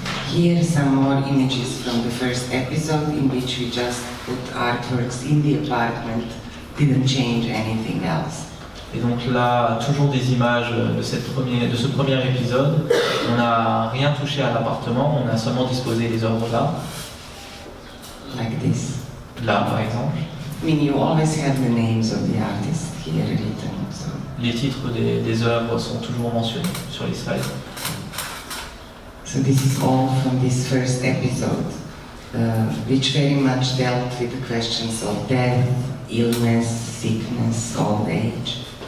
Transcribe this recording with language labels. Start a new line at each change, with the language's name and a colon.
English: Here some more images from the first episode in which we just put artworks in the apartment, didn't change anything else.
French: Et donc là, toujours des images de ce premier épisode. On n'a rien touché à l'appartement, on a seulement disposé les œuvres là.
English: Like this.
French: Là, par exemple.
English: I mean, you always have the names of the artists here written. So.
French: Les titres des œuvres sont toujours mentionnés sur les slides.
English: So this is all from this first episode, which very much dealt with the questions of death, illness, sickness, old age.